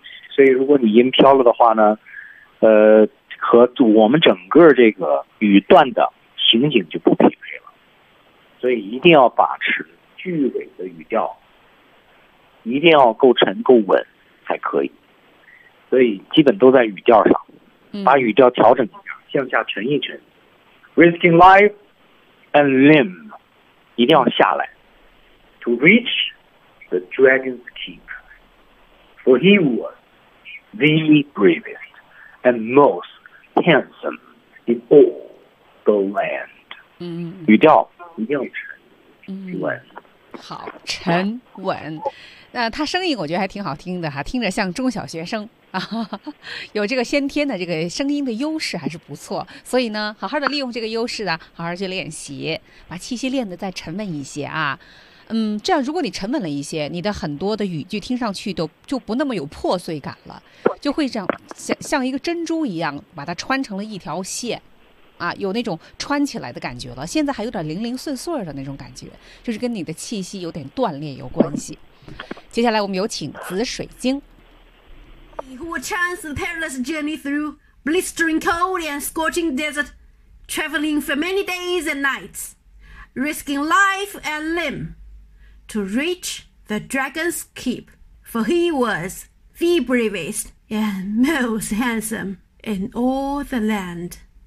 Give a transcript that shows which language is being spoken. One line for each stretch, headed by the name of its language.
Chinese: 所以如果你音飘了的话呢，和我们整个这个语段的情景就不匹配了，所以一定要把持句尾的语调，一定要够沉够稳才可以，所以基本都在语调上，把语调调整一下，向下沉一沉。
English: Risking life and limb
Chinese: 一定要下来。
English: To reach the dragon's keep, for he wasThe bravest and most handsome in all the land.
Chinese: 语调一定要沉稳。好，沉稳。那他声音我觉得还挺好听的哈，听着像中小学生啊，有这个先天的这个声音的优势还是不错，所以呢，好好的利用这个优势啊，好好去练习，把气息练得再沉稳一些啊。这样如果你沉稳了一些，你的很多的语句听上去都就不那么有破碎感了，就会这样像一个珍珠一样把它穿成了一条线啊，有那种穿起来的感觉了，现在还有点零零碎碎的那种感觉，就是跟你的气息有点断裂有关系。接下来我们有请紫水晶。
English: Who would chance the perilous journey through blistering cold and scorching desert, traveling for many days and nights, risking life and limbTo reach the dragon's keep, for he was the bravest and most handsome in all the land.